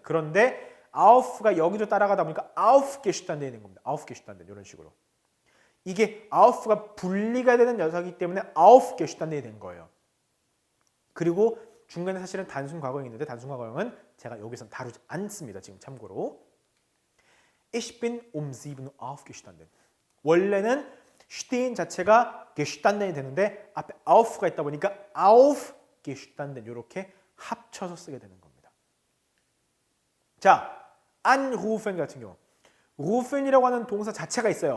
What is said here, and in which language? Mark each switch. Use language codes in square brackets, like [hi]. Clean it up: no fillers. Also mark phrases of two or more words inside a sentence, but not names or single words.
[ko] 그런데 auf가 여기도 따라가다 보니까 aufgestanden 된 겁니다. aufgestanden 이런 식으로. 이게 auf가 분리가 되는 녀석이기 때문에 aufgestanden 된 거예요. 그리고 중간에 사실은 단순 과거형이 있는데 단순 과거형은 제가 여기서 다루지 않습니다. 지금 참고로. [de] Ich bin um 7 Uhr aufgestanden. [ko] 원래는 stehen 자체가 gestanden이 되는데 앞에 auf가 있다 보니까 aufgestanden 이렇게 합쳐서 쓰게 되는 겁니다. 자, anrufen 같은 경우 rufen이라고 하는 동사 자체가 있어요.